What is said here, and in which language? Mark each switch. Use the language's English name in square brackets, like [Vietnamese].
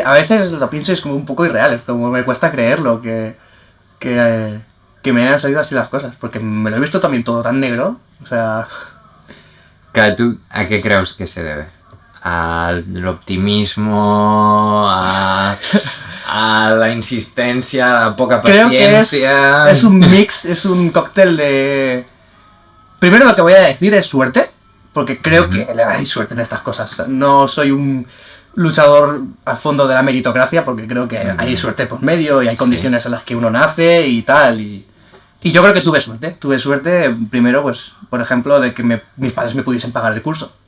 [Spanish] A veces lo pienso y es como un poco irreal, es como me cuesta creerlo que me hayan salido así las cosas, porque me lo he visto también todo tan negro, o sea... [Catalan] Clar, tu a què creus que [Spanish] se debe? [Catalan] A l'optimismo, a la insistència, a la poca [Spanish] Creo paciencia... que es un mix, es un cóctel de... Primero lo que voy a decir es suerte, porque creo que hay suerte en estas cosas. No soy un luchador a fondo de la meritocracia, porque creo que hay suerte por medio y hay condiciones en las que uno nace y tal, y yo creo que tuve suerte primero, pues, por ejemplo, de que mis padres me pudiesen pagar el curso.